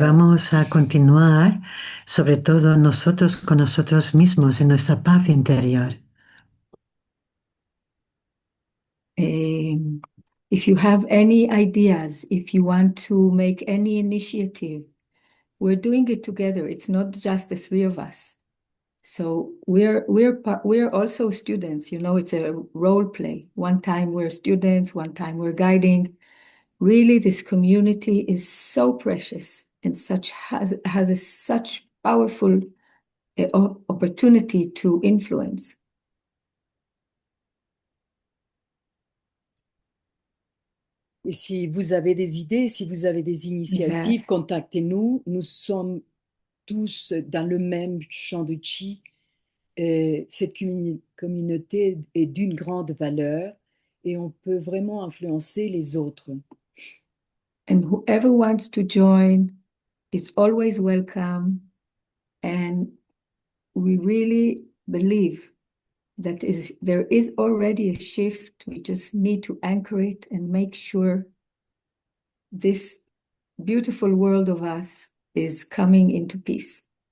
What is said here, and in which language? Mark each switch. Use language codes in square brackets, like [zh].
[es] vamos a continuar, sobre todo nosotros con nosotros mismos, en nuestra paz interior. [en] If you have any ideas, if you want to make any initiative, we're doing it together. It's not just the three of us. So we're also students, you know, it's a role play. One time we're students, one time we're guiding. Really, this community is so precious and has a such powerful opportunity to influence. [fr] Et si vous avez des idées, si vous avez des initiatives, contactez-nous. Nous sommes tous dans le même champ de chi. Cette communauté est d'une grande valeur et on peut vraiment influencer les autres. [en] And whoever wants to join is always welcome. And we really believe that there is already a shift. We just need to anchor it and make sure this beautiful world of us is coming into peace.